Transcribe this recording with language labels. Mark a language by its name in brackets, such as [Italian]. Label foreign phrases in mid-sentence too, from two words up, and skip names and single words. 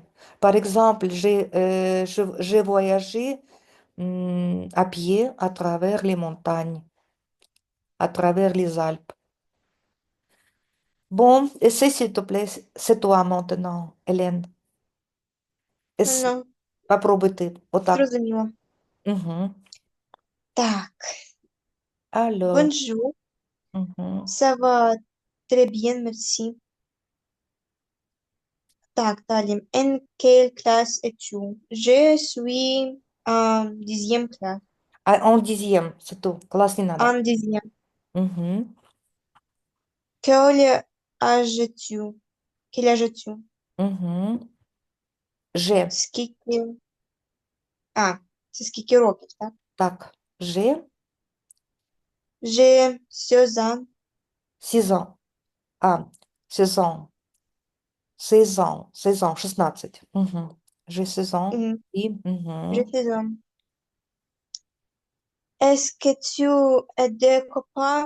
[French] Par exemple, j'ai voyagé à pied à travers les montagnes, à travers les Alpes. Bon, essaie s'il te plaît, c'est toi maintenant, Hélène. Essaie, Non, [Russian] попробуй вот так. [Ukrainian] зрозуміло. Мгм. Так, [French] Alors, bonjour, mhm. ça va très bien, merci. [Russian] Так, далее. [French] En quelle classe es-tu? Je suis en dixième classe. Ah, en dixième, c'est tout. [Russian] Класс не надо. [French] En dixième. Mhm. Quel âge as-tu? Quel âge as-tu? Mhm. J'ai, [Ukrainian] Скільки... А, це скільки років, так? так, [French] j'ai J'ai 16 ans. 6 ans. Ah, 16 ans. 16 ans. 16 ans, 16. Mhm. J'ai 16 ans. Mhm, Et, j'ai mhm. 16 ans. Est-ce que tu as des copains?